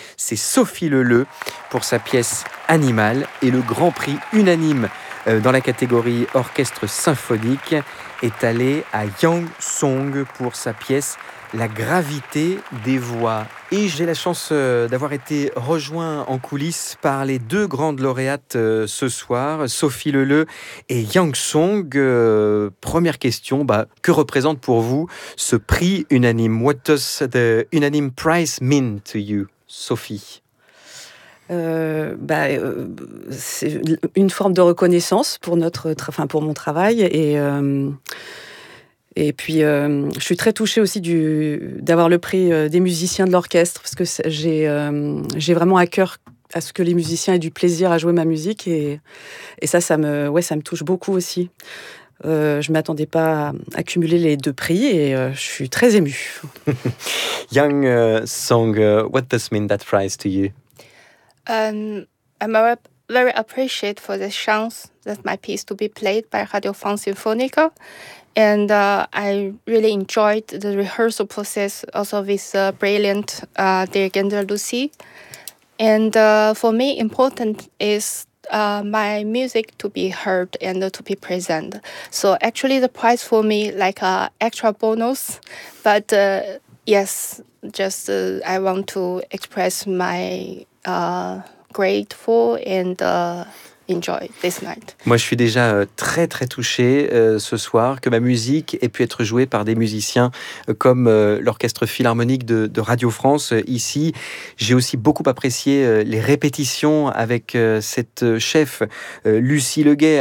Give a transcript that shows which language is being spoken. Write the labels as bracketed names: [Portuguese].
[French] C'est Sophie Leleu pour sa pièce « Animal » et le grand prix unanime dans la catégorie orchestre symphonique est allé à Yang Song pour sa pièce « La gravité des voix ». Et j'ai la chance d'avoir été rejoint en coulisses par les deux grandes lauréates ce soir, Sophie Leleu et Yang Song. Première question, que représente pour vous ce prix unanime ? [English] What does the unanime prize mean to you, Sophie ? [French] C'est une forme de reconnaissance pour pour mon travail et puis je suis très touchée aussi d'avoir le prix des musiciens de l'orchestre parce que j'ai vraiment à cœur à ce que les musiciens aient du plaisir à jouer ma musique et ça me touche beaucoup aussi. Je ne m'attendais pas à cumuler les deux prix et je suis très émue. [English] Yang Song, what does mean that prize to you? I'm very appreciated for the chance that my piece to be played by Radio France Sinfonica, and I really enjoyed the rehearsal process also with the brilliant dirigent Lucy. And for me, important is my music to be heard and to be present. So actually, the prize for me like a extra bonus, but I want to express my grateful and enjoy this night. [French] Moi, je suis déjà très très touché ce soir que ma musique ait pu être jouée par des musiciens comme l'Orchestre Philharmonique de Radio France ici. J'ai aussi beaucoup apprécié les répétitions avec cette chef Lucie Leguet.